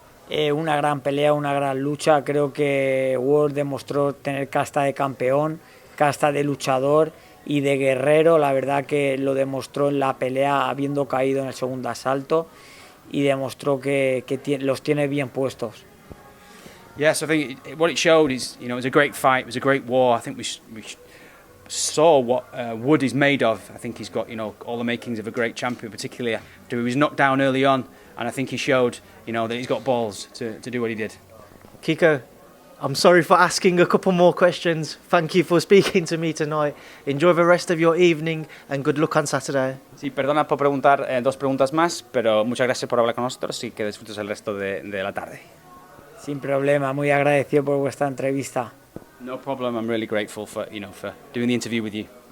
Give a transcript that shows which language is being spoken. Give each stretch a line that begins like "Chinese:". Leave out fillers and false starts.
Spanish: Una gran pelea, una gran lucha. Creo que Ward demostró tener casta de campeón, casta de luchador y de guerrero. La verdad que lo demostró en la pelea habiendo caído en el segundo asalto y demostró que los tiene bien puestos.
English: Yes, I think what it showed is, it was a great fight, it was a great war. I think we saw what Wood is made of. I think he's got, all the makings of a great champion, particularly after he was knocked down early on. And I think he showed, that he's got balls to do what he did. Kiko, I'm sorry for asking a couple more questions. Thank you for speaking to me tonight. Enjoy the rest of your evening and good luck on Saturday.
Spanish: Sí, perdona por preguntar dos preguntas más, pero muchas gracias por hablar con nosotros y que disfrutes el resto de la tarde. Sin problema, muy agradecido por vuestra entrevista.
English: No problem, I'm really grateful for doing the interview with you.